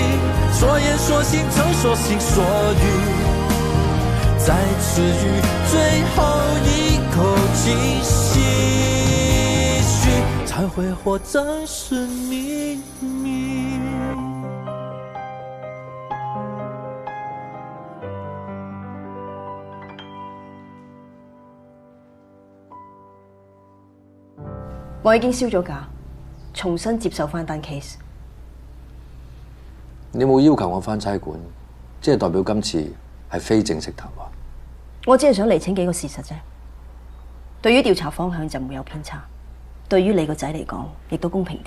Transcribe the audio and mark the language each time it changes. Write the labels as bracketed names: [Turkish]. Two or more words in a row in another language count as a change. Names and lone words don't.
[Cantonese] 说言说行曾说心所欲，再次于最后一口气唏嘘，才会活掌声秘密。我已經燒咗假，重新接受翻單 case。你冇要求我翻差館，即係代表今次係非正式談話。我只係想釐清幾個事實啫。對於調查方向就唔會有偏差，對於你個仔嚟講，亦都公平啲。